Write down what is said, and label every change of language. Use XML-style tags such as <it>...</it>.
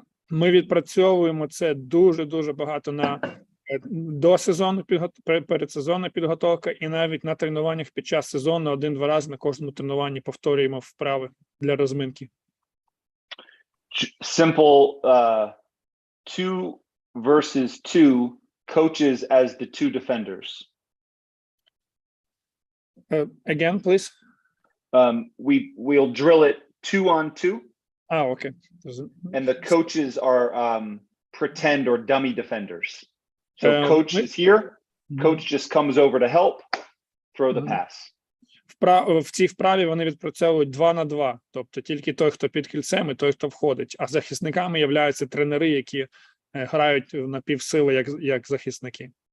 <uk>Ми відпрацьовуємо це дуже багато до сезону, передсезонна підготовка, і навіть на тренуваннях під час сезону 1-2 рази на кожному тренуванні повторюємо вправи для розминки.</uk> <en>Simple 2 versus 2 coaches as the 2 defenders. Again, please. We'll drill it 2 on 2. Okay. And the coaches are pretend or dummy defenders. So coach is here, coach just comes over to help, throw the pass.</en> <uk>В цій вправі вони відпрацьовують 2 на 2, тобто тільки той, хто під кільцем, і той, хто входить. А захисниками являються тренери, які грають на півсили, як захисники.</uk>